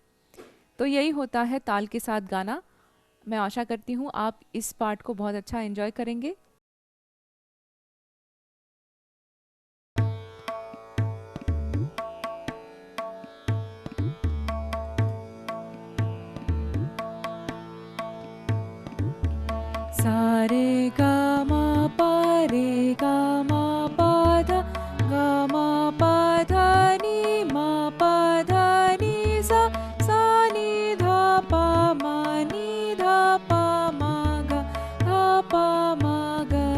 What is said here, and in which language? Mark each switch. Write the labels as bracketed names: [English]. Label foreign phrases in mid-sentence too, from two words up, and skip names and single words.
[Hindi] तो यही होता है ताल के साथ गाना। मैं आशा करती हूँ आप इस पार्ट को बहुत अच्छा एंजॉय करेंगे। सारे गा मा पा रे गा मा पा धा गा मा पा धा नी मा पा धा नी सा सा नी धा पा मा नी धा पा मा गा धा पा मा